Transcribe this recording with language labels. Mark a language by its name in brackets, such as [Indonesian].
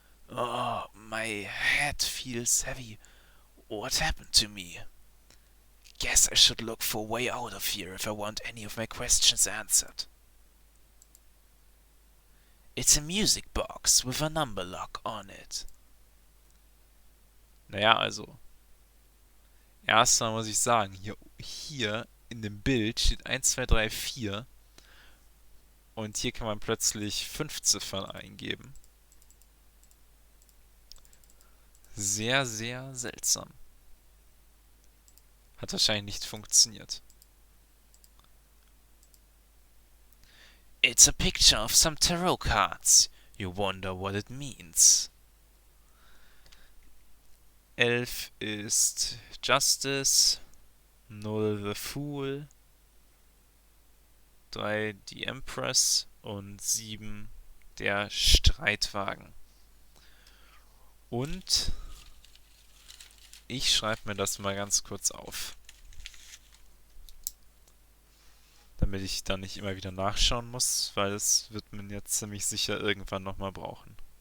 [English] Oh, my head feels heavy. What happened to me? Guess I should look for a way out of here if I want any of my questions answered. It's a music box with a number lock on it. [German] Naja, also. Erstmal muss ich sagen, hier in dem Bild steht 1, 2, 3, 4. Und hier kann man plötzlich 5 Ziffern eingeben. Sehr, sehr seltsam. Hat wahrscheinlich nicht funktioniert. [English] It's a picture of some tarot cards. You wonder what it means. [German] 11 ist Justice, 0 the Fool, 3 die Empress und 7 der Streitwagen. Und ich schreibe mir das mal ganz kurz auf, damit ich dann nicht immer wieder nachschauen muss, weil es wird man jetzt ziemlich sicher irgendwann nochmal brauchen.